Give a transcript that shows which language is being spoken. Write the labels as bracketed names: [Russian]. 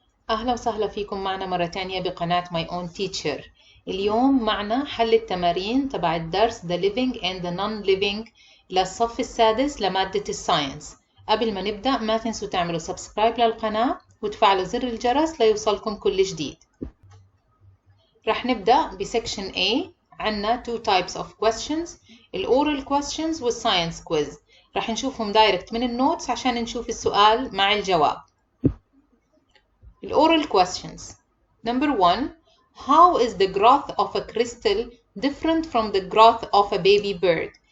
[Arabic] أهلا وسهلا فيكم معنا مرة تانية بقناة MyOwnTeacher. اليوم معنا حل التمارين تبع الدرس The Living and the Non-Living للصف السادس لمادة الساينس. قبل ما نبدأ ما تنسوا تعملوا سبسكرايب للقناة وتفعلوا زر الجرس ليوصلكم كل جديد. رح نبدأ بسكشن A. [English] عنا two types of questions، الأورال questions والساينس quiz. [Arabic] رح نشوفهم دايركت من النوتس عشان نشوف السؤال مع الجواب. [English] الأورال questions. Number 1. How is the growth of a crystal different from the growth of a baby bird?